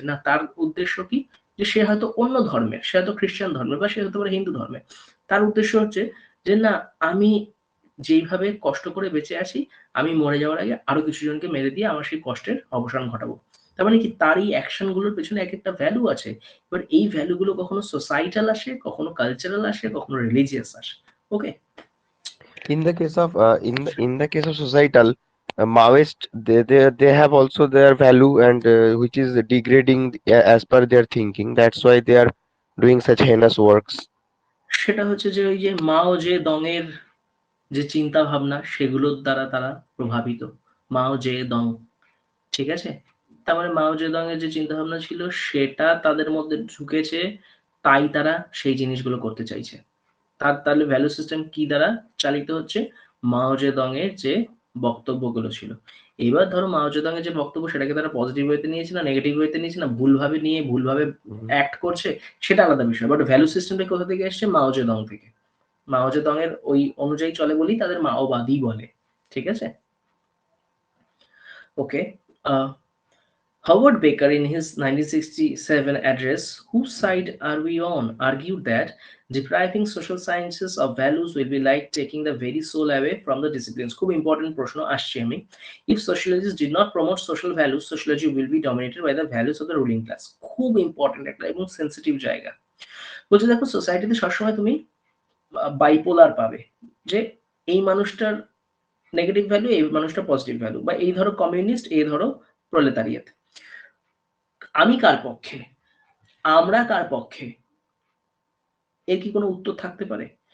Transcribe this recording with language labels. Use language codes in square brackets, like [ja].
[bn] না, তার উদ্দেশ্য কি, যে সে হয়তো অন্য ধর্মের, সে হয়তো খ্রিস্টান ধর্মের বা সে হতে পারে হিন্দু ধর্মের, তার উদ্দেশ্য হচ্ছে যে না, আমি যেইভাবে কষ্ট করে বেঁচে আছি, আমি মরে যাওয়ার আগে আরো কিছু জনকে মেরে দিয়ে আমার সেই কষ্টের অবসান ঘটাবো। তার মানে কি, তার এই অ্যাকশন গুলোর পেছনে এক একটা ভ্যালু আছে। এবার এই ভ্যালু গুলো কখনো সোসাইটাল আসে, কখনো কালচারাল আসে, কখনো রিলিজিয়াস আসে। ওকে। [en] In the case of societal, Maoist, they have also their value, and which is degrading as per their thinking. That's why they are doing such heinous works. [bn] সেটা হচ্ছে যে ওই যে মাও যে দং এর যে চিন্তা ভাবনা, সেগুলোর দ্বারা তারা প্রভাবিত। মাও যে দং, ঠিক আছে? তার মানে মাও জেদং এর যে চিন্তা ভাবনা ছিল সেটা তাদের মধ্যে ঢুকেছে, তাই তারা সেই জিনিসগুলো করতে চাইছে। তাহলে ভ্যালু সিস্টেম কি দ্বারা চালিত হচ্ছে? মাও জেদং এর যে বক্তব্যগুলো ছিল। এবার ধরো মাও জেদং এর যে বক্তব্য, সেটাকে তারা পজিটিভ ওয়েতে নিয়েছে না নেগেটিভ ওয়েতে নিয়েছে, না ভুলভাবে নিয়ে ভুলভাবে Mhm. অ্যাক্ট করছে, সেটা আলাদা বিষয়। বাট ভ্যালু সিস্টেমটা কোথা থেকে এসছে? মাও জেদং থেকে। মাও জেদং এর ওই অনুযায়ী চলে বলেই তাদের মাওবাদী বলে। ঠিক আছে? ওকে। [en] Howard Baker, in his 1967 address, "Whose Side Are We On?" argued that depriving social sciences of values will be like taking the very soul away from the disciplines. [bn] খুব important প্রশ্ন আসছে আমি। [en] If sociologists did not promote social values, sociology will be dominated by the values of the ruling class. [bn] খুব important একটা এবং sensitive জায়গা। বলছে দেখো, সোসাইটিতে সবসময় তুমি বাইপোলার পাবে, যে এই মানুষটার নেগেটিভ ভ্যালু, এই মানুষটার পজিটিভ ভ্যালু, বা এই ধরো কমিউনিস্ট, এই ধরো প্রলেতারিয়েত। আমি কার পক্ষে, আমরা কার পক্ষে, এর কি কোনো উত্তর থাকতে পারে?